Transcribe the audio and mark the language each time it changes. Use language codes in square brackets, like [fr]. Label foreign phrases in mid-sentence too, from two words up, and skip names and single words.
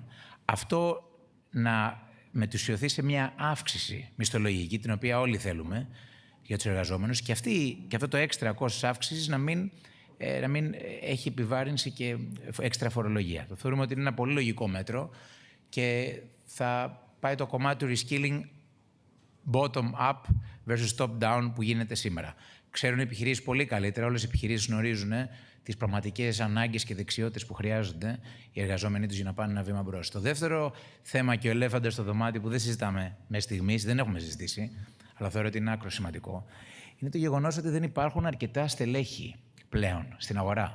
[el] Αυτό να μετουσιωθεί σε μια αύξηση μισθολογική, την οποία όλοι θέλουμε, για τους εργαζόμενους, και αυτό το έξτρα κόστος αύξησης να μην έχει επιβάρυνση και έξτρα φορολογία. Το θεωρούμε ότι είναι ένα πολύ λογικό μέτρο και θα πάει το κομμάτι του [en] reskilling bottom-up versus top-down [el] που γίνεται σήμερα. Ξέρουν οι επιχειρήσεις πολύ καλύτερα, όλες οι επιχειρήσεις γνωρίζουν τις πραγματικές ανάγκες και δεξιότητες που χρειάζονται οι εργαζόμενοι τους για να πάνε ένα βήμα μπρος. Το δεύτερο θέμα και ο ελέφαντας στο δωμάτιο που δεν συζητάμε μέχρι στιγμής, δεν έχουμε συζητήσει, αλλά θεωρώ ότι είναι άκρο σημαντικό, είναι το γεγονός ότι δεν υπάρχουν αρκετά στελέχη πλέον στην αγορά.